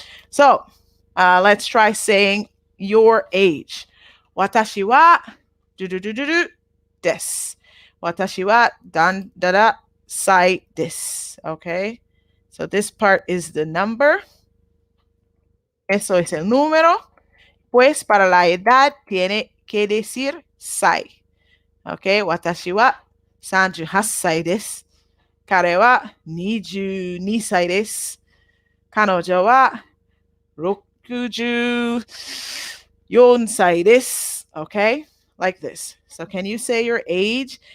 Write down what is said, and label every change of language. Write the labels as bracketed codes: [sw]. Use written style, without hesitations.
[en] So let's try saying your age. [ja] Watashi wa desu. Watashi wa dada sai desu. [en] Okay? So this part is the number. [es] Eso es el número. Pues para la edad tiene que decir sai. [en] Okay? [ja] Watashi wa 38歳です. 彼は22歳です.彼女は64歳です. [en] Okay? Like this. So can you say your age?